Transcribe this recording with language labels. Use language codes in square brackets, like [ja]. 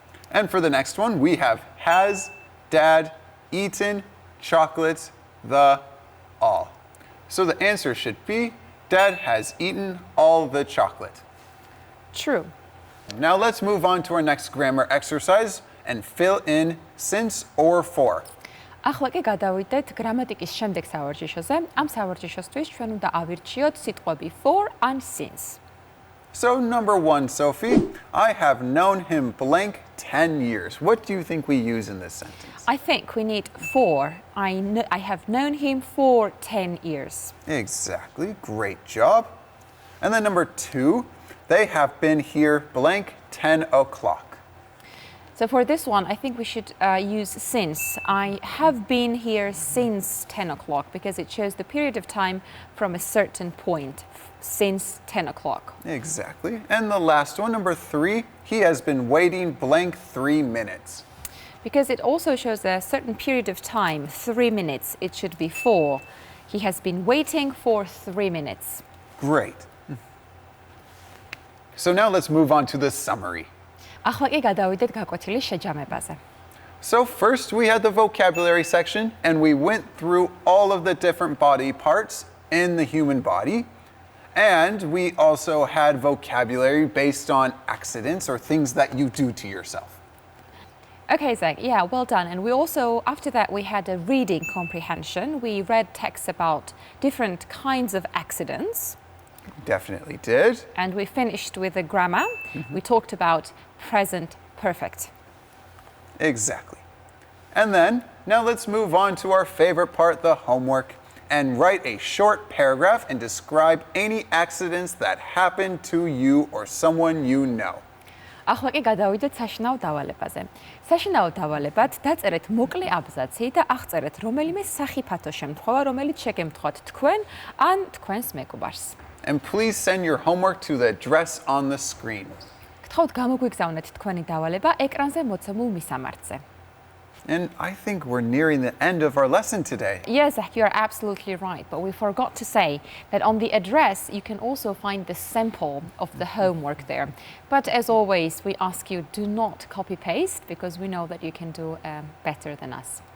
[en] And for the next one, we have has dad eaten chocolates the all. So the answer should be Dad has eaten all the chocolate. True. Now let's move on to our next grammar exercise and fill in since or for. [ka] ახლა კი გადავიდეთ გრამატიკის შემდეგ სავარჯიშოზე. ამ სავარჯიშოსთვის ჩვენ უნდა ავირჩიოთ სიტყვები [en] for and since. So number 1, Sophie, I have known him blank 10 years. What do you think we use in this sentence? I think we need for. I have known him for 10 years. Exactly. Great job. And then number 2, they have been here blank 10 o'clock. So for this one, I think we should use since. I have been here since 10 o'clock because it shows the period of time from a certain point, since 10 o'clock. Exactly. And the last one, number 3, he has been waiting blank 3 minutes. Because it also shows a certain period of time, 3 minutes, it should be 4. He has been waiting for 3 minutes. Great. So now let's move on to the summary. [ka] ახლა კი გადავიდეთ გაკვეთილის შეჯამებაზე. [en] So first we had the vocabulary section and we went through all of the different body parts in the human body. And we also had vocabulary based on accidents or things that you do to yourself. Okay, Zach, yeah, well done. And we also, after that, we had a reading comprehension. We read texts about different kinds of accidents. Definitely did. And we finished with the grammar. We talked about present perfect. Exactly. And then, now let's move on to our favorite part, the homework, and write a short paragraph and describe any accidents that happened to you or someone you know. [ka] ახლა კი გადავიდეთ საშინაო დავალებაზე. საშინაო დავალებად დაწერეთ მოკლე აბზაცი და აღწერეთ რომელიმე სახიფათო შემთხვევა, რომელიც შეგემთხვათ თქვენ ან თქვენს მეგობარს. [en] And please send your homework to the address on the screen. [ka] გთხოვთ გამოგვიგზავნეთ თქვენი დავალება ეკრანზე მოცემულ მისამართზე. [en] And I think we're nearing the end of our lesson today. Yes, Zach, you're absolutely right. But we forgot to say that on the address, you can also find the sample of the homework there. But as always, we ask you do not copy-paste because we know that you can do better than us.